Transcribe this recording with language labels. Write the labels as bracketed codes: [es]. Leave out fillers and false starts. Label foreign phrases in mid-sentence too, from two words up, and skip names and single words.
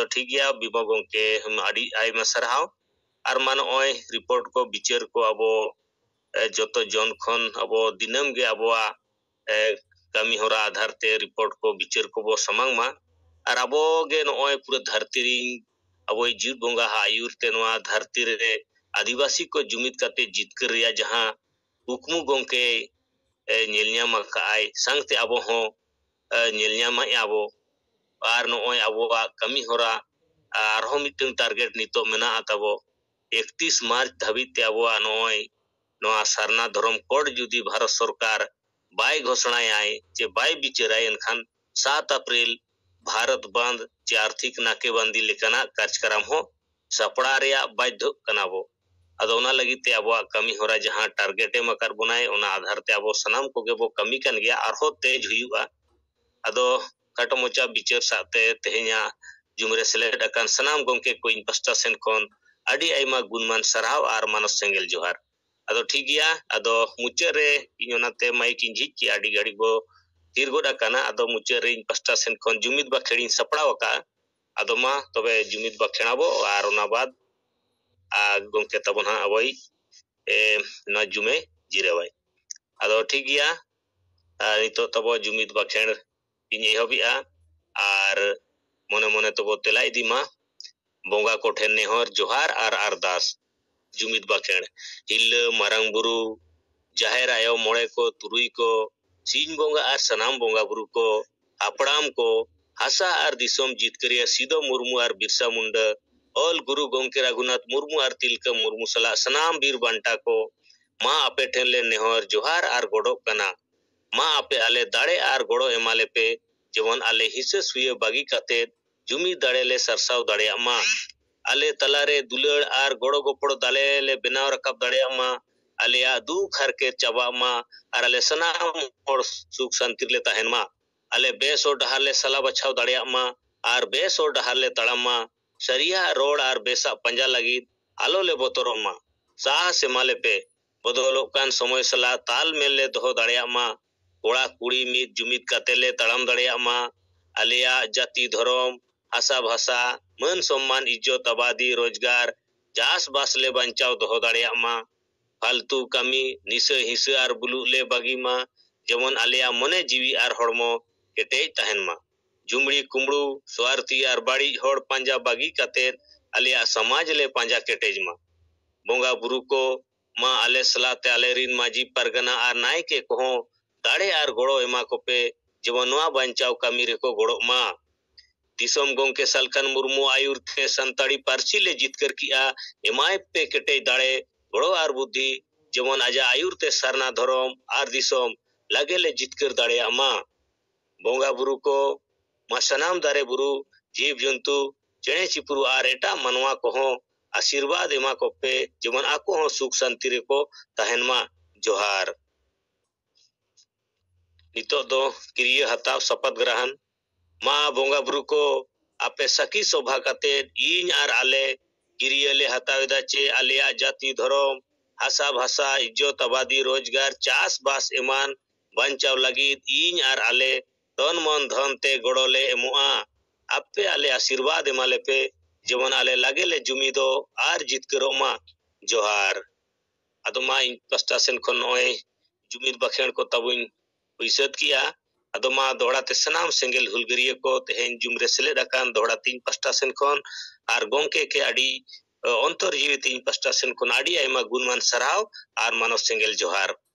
[sat] ठीक गया बीमो गोंके हम अडी आइमा सरहाव और मान ओय रिपोर्ट को बिचार को अबो जतो जन खन अबो दिनम गे अबोआ कमी होरा आधार ते रिपोर्ट को बिचार को बो समंग मा और अबो गे नोय पूरा धरती अबो जीव बोंगा आयुर ते नोआ धरती रे आदिवासी को जुमित करते जितकर रिया जहां हुकमु गोंके नेलन्यामा काय संगते अबो हो नेलन्यामा अबो और नोय अबो कमी होरा और हो मिटन टारगेट नितो मेना तबो 31 मार्च धाबित ते अबो नोय नोआ सरना धर्म कोड जुदी भारत सरकार बाय घोषणाय जे बाय बिचाराय एनखान 7 अप्रैल भारत बंद जे आर्थिक नाकेबंदी लेकाना कार्यक्रम हो सपड़ा रेया बाध्य कनाबो अदोना लगी ते अबो कमी होरा जहां टारगेट एम कर बनाय ओना आधार ते अबो सनाम कोगे बो कमी कन गया और हो तेज हुआ अदो कट मोचा बिचार साते तेहया जुमरे सेलेड अकन सनाम गोंके को इन पस्टा सेन कोन अडी आइमा गुणमान सराव और मानस सेंगेल जोहार अदो ठीक गया अदो मुचे रे इनोनाते माइक इंजी की अडी गाड़ी बो तीरगोडा काना अदो मुचे रे इन पस्टा सेन कोन जुमित बा खेड़ी सपड़ाव का अदो मा तबे जुमित बा खेणाबो और ओना बाद गोंके तबन हा अबई न जुमे जिरेवाय अदो ठीक गया नितो तबो जुमित बा खेण इन एहबिया और मने मने तबो तेलाई दिमा बोंगा कोठे नेहर जोहार और अरदास जुमित बाखेण हिल मारंग बुरु जाहेर आयो मोड़े को तुरुई को सीन बोंगा और सनाम बोंगा बुरु को अपड़ाम को हासा और दिसोम जितकरिया सीधो मुर्मू और बिरसा मुंडा ऑल गुरु गोंके रघुनाथ मुर्मू और तिलका मुर्मू सला सनाम बीर बांटा को माँ आपे ठेले नेहर जोहार और गोड़ो कना माँ आपे आले दाड़े और गोड़ो एमाले पे जेवन आले हिस्से सुये बागी काते जुमी दाड़े ले सरसाव दाड़े माँ आले तलारे दुलड़ और गोड़ो गोपड़ो दाले ले बनाव रकब दाड़े मा आले दुख हर के चबा मा और आले सनाम और सुख शांति ले तहन मा आले बेस और डहार ले सला बचाव दाड़े मा और बेस और डहार ले तड़म मा सरिया रोड और बेसा पंजा लगी आलो ले बोतरो मा साह से माले पे बदलोकान समय सला ताल मेल ले दोहो दाड़े मा कोड़ा कुड़ी मित जुमित काते ले तड़म दाड़े मा आलिया जाति धर्म आशा भाषा मन सम्मान इज्जत आबादी रोजगार चास बास ले बंचाव दोहो दाड़े मा फालतू कमी निशा हिस्सा और बुलू ले बागी मा जेमन आलिया मने जीवी और हड़मो केटेज तहन मा जुमड़ी कुमड़ू स्वार्थी और बाड़ी होड़ पंजा बागी काते आलिया समाज ले पंजा केटेज मा बोंगा बुरु को मा आले सलाते आले रिन माजी परगना आर नायके को दाड़े आर गोड़ो एमा को पे जेमन नोआ बांचाव कामी रेको गोड़ो मा दिसोम गोंके सलकन मुर्मू आयुर थे संताड़ी पार्सी ले जितकर किया एमाय पे केटे दाड़े गोड़ो आर बुद्धि जेमन आजा आयुर ते सरना धरम आर दिसोम लगे ले जितकर दाड़े मा बोंगा बुरु को मा सनाम दारे बुरु जीव जंतु चेणे चिपुरु आर एटा मनवा को आशीर्वाद एमा को पे जेमन आको हो सुख शांति रे को तहन मा जोहार नितो दो क्रिय हताव शपथ ग्रहण मा बोंगा बुरु को आपे सखी शोभा काते इन आर आले क्रिय ले हतावेदा चे आलिया जाति धर्म हासा भाषा इज्जत आबादी रोजगार चास बास एमान बांचाव लगिद इन आर आले तन मन धन ते गड़ोले एमुआ आपे आले आशीर्वाद एमाले पे जेमन आले लागे ले जुमिदो आर जितकरो मा जोहार अदो मा इन पस्टा सेन खन ओय जुमिद बखेण को तबुन उइसत किया अदो मा दोड़ा ते सनाम सेंगेल हुलगरिया को तेहेन जुमरे सेले डकान दोड़ा तीन पस्टा सेन खन आर गोंके के आडी अंतर जीवी तीन पस्टा सेन खन आडी आयमा गुणमान सराव आर मानव सेंगेल जोहार